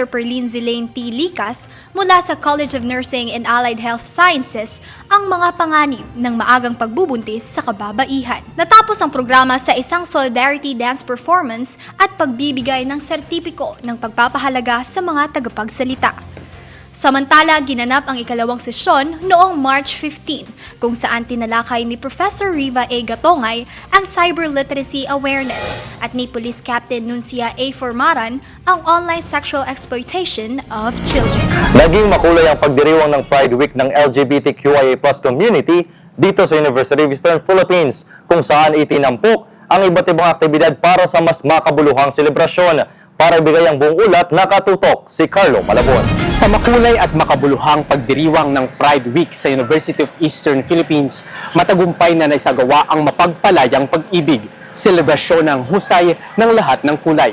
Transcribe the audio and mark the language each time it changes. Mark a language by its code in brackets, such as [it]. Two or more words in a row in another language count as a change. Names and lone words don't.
[tl] Perlene Zelaine T. Licas mula sa College of Nursing and Allied Health Sciences ang mga panganib ng maagang pagbubuntis sa kababaihan. Natapos ang programa sa isang [en] solidarity dance performance [tl] at pagbibigay ng sertipiko ng pagpapahalaga sa mga tagapagsalita. Samantala, ginanap ang ikalawang sesyon noong March 15 kung saan tinalakay ni Professor Riva A. Gatongay ang [en] cyber literacy awareness [tl] at ni Police Captain Nuncia A. Formaran ang [en] online sexual exploitation of children. [tl] naging makulay ang pagdiriwang ng Pride Week ng LGBTQIA+ community dito sa University of Eastern Philippines, kung saan itinampok ang iba't ibang aktibidad para sa mas makabuluhang selebrasyon. Para ibigay ang buong ulat, nakatutok si Carlo Malabon. Sa makulay at makabuluhang pagdiriwang ng Pride Week sa University of Eastern Philippines, matagumpay na naisagawa ang mapagpalayang pag-ibig, selebrasyon ng husay ng lahat ng kulay.